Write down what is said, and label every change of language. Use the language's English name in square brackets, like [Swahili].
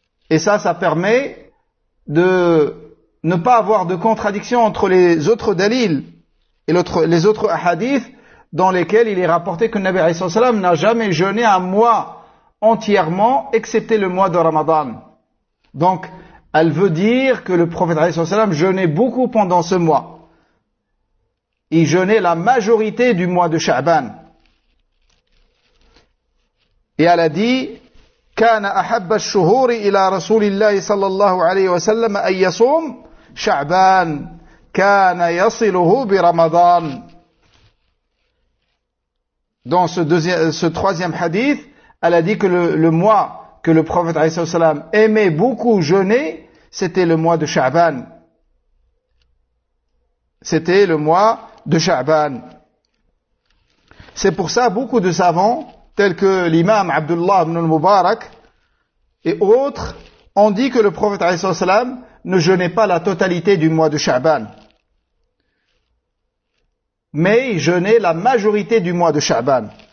[French] Et ça, ça permet de ne pas avoir de contradiction entre les autres dalils et les autres hadiths dans lesquels il est rapporté que le Nabi sallallahu alayhi wa sallam n'a jamais jeûné un mois entièrement, excepté le mois de Ramadan. Donc, elle veut dire que le prophète sallallahu alayhi wa sallam jeûnait beaucoup pendant ce mois. Il jeûnait la majorité du mois de Sha'ban. Et elle a dit, [Arabic] كان أحب الشهور إلى رسول الله صلى الله عليه وسلم أن يصوم شعبان كان يصله برمضان. [French] Dans ce troisième hadith, elle a dit que le mois que le prophète عليه الصلاة والسلام aimait beaucoup jeûner, c'était le mois de Sha'ban. C'était le mois de Sha'ban. C'est pour ça beaucoup de savants, tels que l'imam Abdullah ibn al-Mubarak et autres, ont dit que le prophète alayhi sallam ne jeûnait pas la totalité du mois de Sha'ban, mais il jeûnait la majorité du mois de Sha'ban.